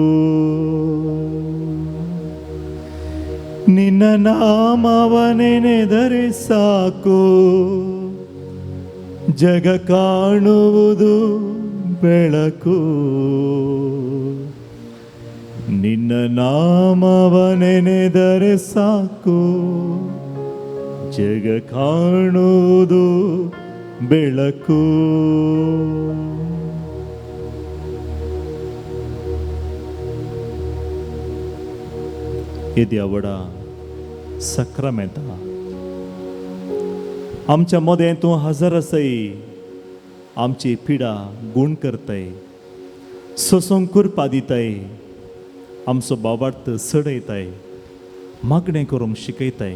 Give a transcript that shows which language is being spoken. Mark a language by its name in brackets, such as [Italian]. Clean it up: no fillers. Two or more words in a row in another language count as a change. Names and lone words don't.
[Kannada] ನಿನ್ನ ನಾಮವ ನೆನೆದರೆ ಸಾಕು ಜಗ ಕಾಣುವುದು ಬೆಳಕು. ನಿನ್ನ ನಾಮವ ನೆನೆದರೆ ಸಾಕು ಜಗ ಕಾಣುವುದು ಬೆಳಕು. [Konkani] हे देवडा सक्रामेंता आमच्या मदें तूं हजर आसय. आमची पिडा गूण करतय, सोसूंक कुरपा दितय, आमचो भावार्थ सडयताय, मागणें करूंक शिकयताय.